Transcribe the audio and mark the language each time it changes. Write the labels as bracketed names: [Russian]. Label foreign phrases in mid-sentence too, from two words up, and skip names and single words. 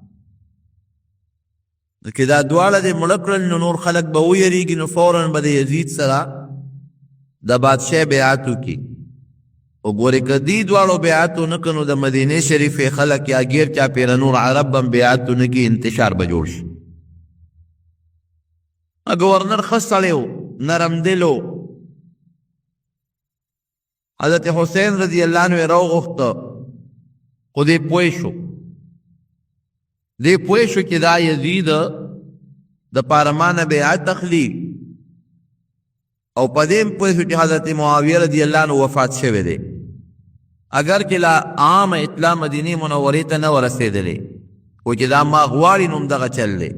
[Pashto] که دا دواړه دې مړه کړل نو نور خلک به ویریږي، نو فوراً به د یزید سره د بادشاه بیعت وکړي. وګورئ که دې دواړو بیعت ونه کړه نو د مدینې شریفې خلک یا ګیر چاپېره نور عرب هم بیعت ونه کړي، انتشار به جوړ شي. گورنر ښه سړی و، نرم دل و. حضرت حسین [Arabic] رضی الله عنه [Pashto] یې راوغوښته، خو دې پوه شو، دې پوه شو چې دا یزید د پاره ما نه بیعت اخلي، او په دې هم پوه شو چې حضرت معاویه [Arabic] رضی الله عنه [Pashto] وفات شوی دی. اگر چې لا عام اطلاع مدینې منورې ته نه ورسېدلې، خو چې دا ما غواړي نو همدغه چل دی.